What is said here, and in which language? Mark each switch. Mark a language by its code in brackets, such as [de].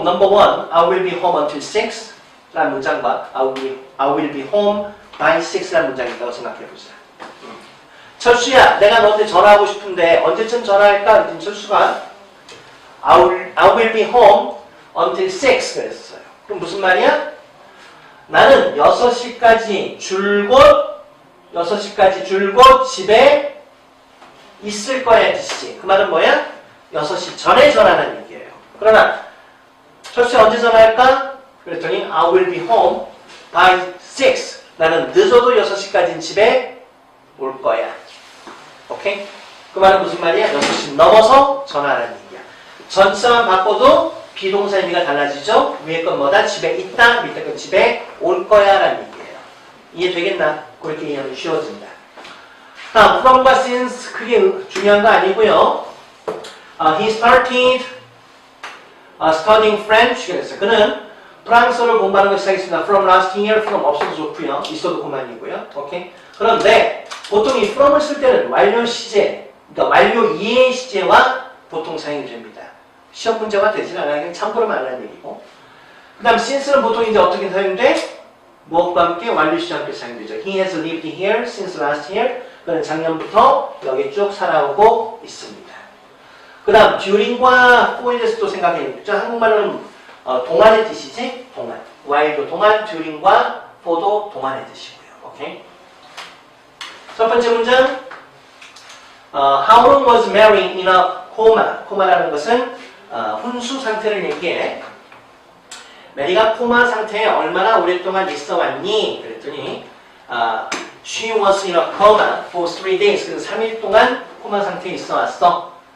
[en] Number one, I will be home until 6 [ko] 라는 문장과 [en] I will be home by 6 [ko] 라는 문장이 있다고 생각해보세요. 철수야, 내가 너한테 전화하고 싶은데 언제쯤 전화할까? 그랬더니 철수가 [en] I will be home until 6 [ko] 그랬어요. 그럼 무슨 말이야? 나는 6시까지 줄곧 집에 있을 거야 뜻이지. 그 말은 뭐야? 6시 전에 전화하는 얘기예요. 그러나 철수야 언제 전화할까? 그랬더니 [en] I will be home by 6. [ko] 나는 늦어도 6시까지는 집에 올 거야. 오케이? 그 말은 무슨 말이야? 6시 넘어서 전화하라는 얘기야. 전치사만 바꿔도 비동사 의미가 달라지죠? 위에 건 뭐다? 집에 있다. 밑에 건 집에 올 거야 라는 얘기예요. 이해되겠나? 그렇게 이해하면 쉬워진다. 다음, from과 since 그게 중요한 거 아니고요. [en] He started studying French. [ko] 그랬어요. 그는 프랑스어를 공부하는 걸 시작했습니다. [en] From last year, from [ko] 없어도 좋고요. 있어도 그만이고요. 오케이? 그런데 보통 이 from을 쓸 때는 완료 시제, 그러니까 완료 이해 시제와 보통 사용이 됩니다. 시험 문제가 되진 않아요. 그냥 참고로만 하라는 얘기고. 그 다음 since는 보통 이제 어떻게 사용돼? 무엇과 함께 완료 시제와 함께 사용되죠. [en] He has lived here since last year. [ko] 그는 작년부터 여기 쭉 살아오고 있습니다. 그 다음 during과 for에 대해서도 생각해야겠죠. 한국말로는 동안의 뜻이지? 동안. while도 동안, during과 for도 동안의 뜻이고요. 오케이? 첫 번째 문장. [en] How long was Mary in a coma? [ko] 코마라는 것은 혼수 상태를 얘기해. 메리가 코마 상태에 얼마나 오랫동안 있어 왔니? 그랬더니 [en] She was in a coma for 3 days. [ko] 그래서 3일 동안 코마 상태에 있어 왔어.